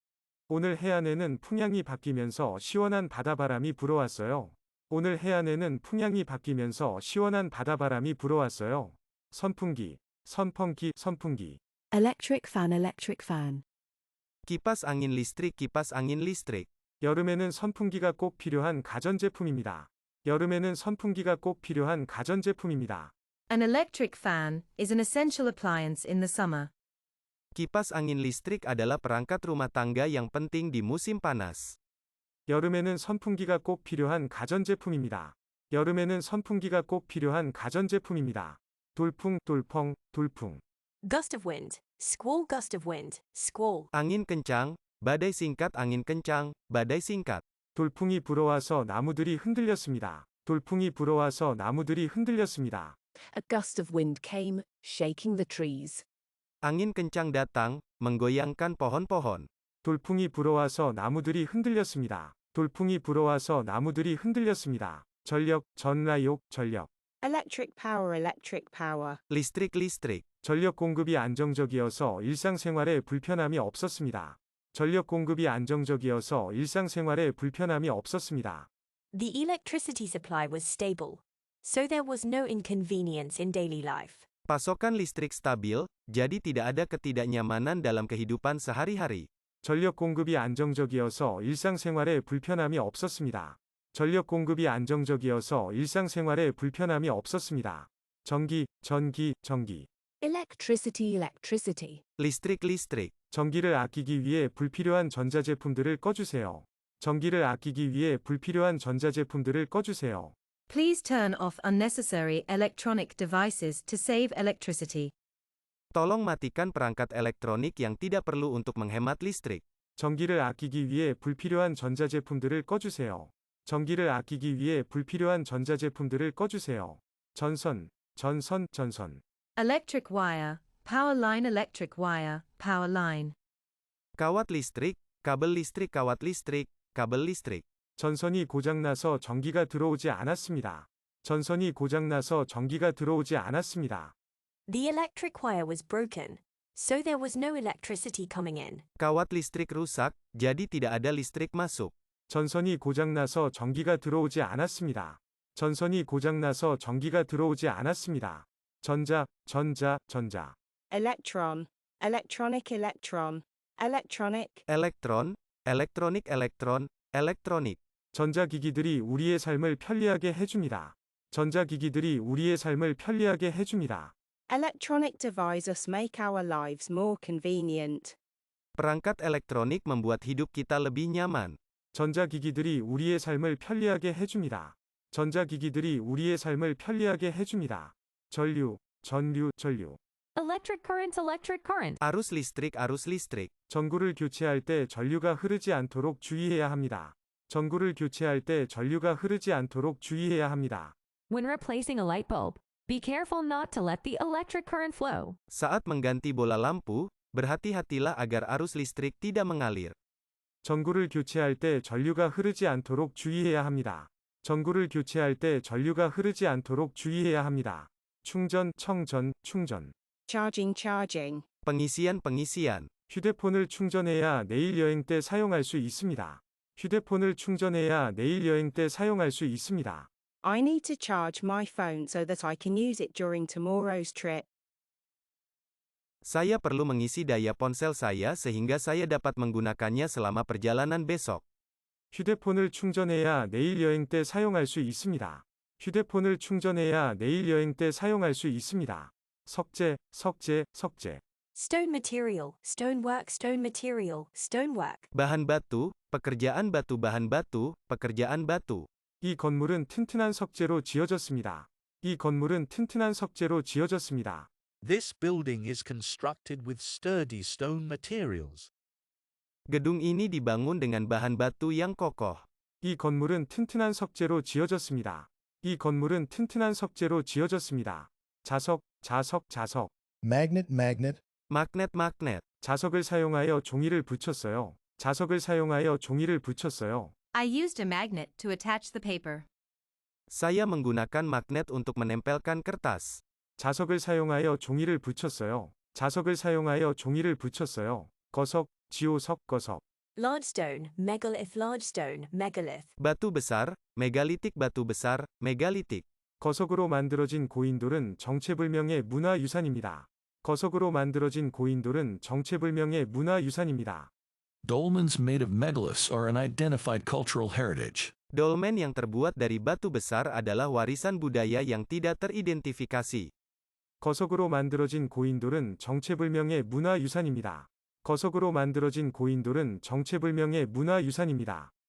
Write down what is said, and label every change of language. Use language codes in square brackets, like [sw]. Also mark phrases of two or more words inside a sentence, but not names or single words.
[ko] 오늘 해안에는 풍향이 바뀌면서 시원한 바다바람이 불어왔어요. 오늘 해안에는 풍향이 바뀌면서 시원한 바다바람이 불어왔어요. 선풍기, 선풍기, 선풍기. [en] Electric fan, electric fan. [id] Kipas angin listrik, kipas angin listrik. [ko] 여름에는 선풍기가 꼭 필요한 가전제품입니다. 여름에는 선풍기가 꼭 필요한 가전제품입니다. [en] An electric fan is an essential appliance in the summer. [id] Kipas angin listrik adalah perangkat rumah tangga yang penting di musim panas. [ko] 여름에는 선풍기가 꼭 필요한 가전제품입니다. 여름에는 선풍기가 꼭 필요한 가전제품입니다. 돌풍, 돌펑, 돌풍. [en] Gust of wind, squall, gust of wind, squall. [id] Angin kencang, badai singkat, angin kencang, badai singkat. [ko] 돌풍이 불어와서 나무들이 흔들렸습니다. 돌풍이 불어와서 나무들이 흔들렸습니다. [en] A gust of wind came, shaking the trees. [id] Angin kencang datang, menggoyangkan pohon-pohon. [ko] 돌풍이 불어와서 나무들이 흔들렸습니다. 돌풍이 불어와서 나무들이 흔들렸습니다. 전력, 전라욕, 전력. [en] Electric power, electric power. [id] Listrik, listrik. [ko] 전력 공급이 안정적이어서 일상생활에 불편함이 없었습니다. 전력 공급이 안정적이어서 일상생활에 불편함이 없었습니다. [en] The electricity supply was stable, so there was no inconvenience in daily life. [id] Pasokan listrik stabil, jadi tidak ada ketidaknyamanan dalam kehidupan sehari-hari. [ko] 전력 공급이 안정적이어서 일상생활에 불편함이 없었습니다. 전력 공급이 안정적이어서 일상생활에 불편함이 없었습니다. 전기, 전기, 전기. [en] Electricity, electricity. [id] Listrik, listrik. [ko] 전기를 아끼기 위해 불필요한 전자제품들을 꺼주세요. 전기를 아끼기 위해 불필요한 전자제품들을 꺼주세요. [en] Please turn off unnecessary electronic devices to save electricity. [id] Tolong matikan perangkat elektronik yang tidak perlu untuk menghemat listrik. [ko] 전기를 아끼기 위해 불필요한 전자제품들을 꺼주세요. 전기를 아끼기 위해 불필요한 전자제품들을 꺼주세요. 전선, 전선, 전선. [en] Electric wire, power line, electric wire, power line. [id] Kawat listrik, kabel listrik, kawat listrik, kabel listrik. [ko] 전선이 고장나서 전기가 들어오지 않았습니다. 전선이 고장나서 전기가 들어오지 않았습니다. [en] The electric wire was broken, so there was no electricity coming in. [id] Kawat listrik rusak, jadi tidak ada listrik masuk. [ko] 전선이 고장나서 전기가 들어오지 않았습니다. 전선이 고장나서 전기가 들어오지 않았습니다. 전자. [en] Electron, electronic electron, electronic. [id] Elektron, elektronik, elektronik. [ko] 전자기기들이 우리의 삶을 편리하게 해줍니다. 전자기기들이 우리의 삶을 편리하게 해줍니다. [en] Electronic devices make our lives more convenient. [id] Perangkat elektronik membuat hidup kita lebih nyaman. [ko] 전자기기들이 우리의 삶을 편리하게 해줍니다. 전자기기들이 우리의 삶을 편리하게 해줍니다. 전류. [en] Electric current. [id] Arus listrik. [ko] 전구를 교체할 때 전류가 흐르지 않도록 주의해야 합니다. 전구를 교체할 때 전류가 흐르지 않도록 주의해야 합니다. [en] When replacing a light bulb, be careful not to let the electric current flow. [id] Saat mengganti bola lampu, berhati-hatilah agar arus listrik tidak mengalir. [ko] 전구를 교체할 때 전류가 흐르지 않도록 주의해야 합니다. 전구를 교체할 때 전류가 흐르지 않도록 주의해야 합니다. 충전. [en] Charging. [id] Pengisian. [ko] 휴대폰을 충전해야 내일 여행 때 사용할 수 있습니다. 휴대폰을 충전해야 내일 여행 때 사용할 수 있습니다. [en] I need to charge my phone so that I can use it during tomorrow's trip. [id] Saya perlu mengisi daya ponsel saya sehingga saya dapat menggunakannya selama perjalanan besok. [ko] 휴대폰을 충전해야 내일 여행 때 사용할 수 있습니다. 휴대폰을 충전해야 내일 여행 때 사용할 수 있습니다. 석재. [en] Stone material, stonework. [id] Bahan batu, pekerjaan batu. [ko] 이 건물은 튼튼한 석재로 지어졌습니다. [en] This building is constructed with sturdy stone materials. [id] Gedung ini dibangun dengan bahan batu yang kokoh. [ko] 이 건물은 튼튼한 석재로 지어졌습니다. 자석. [en] Magnet. [id] Magnet. [ko] 자석을 사용하여 종이를 붙였어요. [en] I used a magnet to attach the paper. [id] Saya menggunakan magnet untuk menempelkan kertas. [ko] 자석을 사용하여 종이를 붙였어요. 거석. [en] Large stone, megalith. [id] Batu besar, megalitik. [ko] 거석으로 만들어진 고인돌은 정체불명의 문화유산입니다. [en] Dolmens made of megaliths are an identified cultural heritage. [id] Dolmen yang terbuat dari batu besar adalah warisan budaya yang tidak teridentifikasi. [ko] 거석으로 만들어진 고인돌은 정체불명의 문화유산입니다.